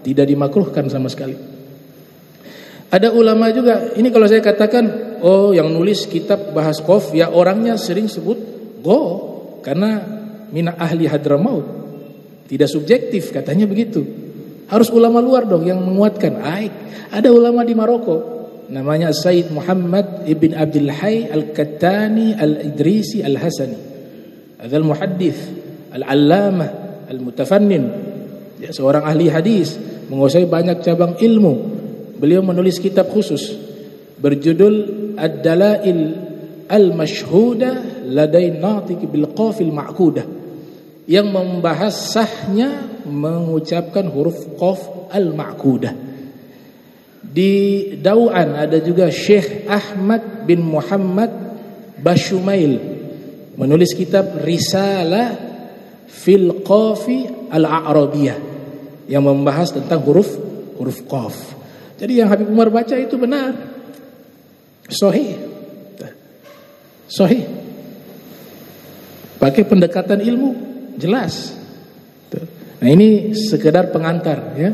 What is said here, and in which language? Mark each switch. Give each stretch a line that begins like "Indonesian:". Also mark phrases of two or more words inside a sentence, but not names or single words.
Indonesian: tidak dimakruhkan sama sekali. Ada ulama juga, ini kalau saya katakan, oh yang nulis kitab bahas qaf ya orangnya sering sebut go karena
Arabic: من أهل
Indonesian: Hadramaut. Tidak subjektif katanya begitu. Harus ulama luar dong yang menguatkan. Ada ulama di Maroko namanya Said Muhammad ibn Abdul Hayy Al-Kattani Al-Idrisi Al-Hasani.
Arabic: أجل المحدث العلامة المتفنن.
Indonesian: Ya, seorang ahli hadis, menguasai banyak cabang ilmu. Beliau menulis kitab khusus berjudul Ad-Dalail Al-Mashhudah Ladai Natiq bil Qafil Ma'kudah, yang membahas sahnya mengucapkan huruf
Arabic: قاف المعقودة.
Indonesian: Di Dau'an ada juga Syekh Ahmad bin Muhammad Bashumail menulis kitab Risalah fil Qafi al-A'rabiyah yang membahas tentang huruf qaf. Jadi yang Habib Umar baca itu benar. Sahih. Pakai pendekatan ilmu jelas. Nah, ini sekedar pengantar ya.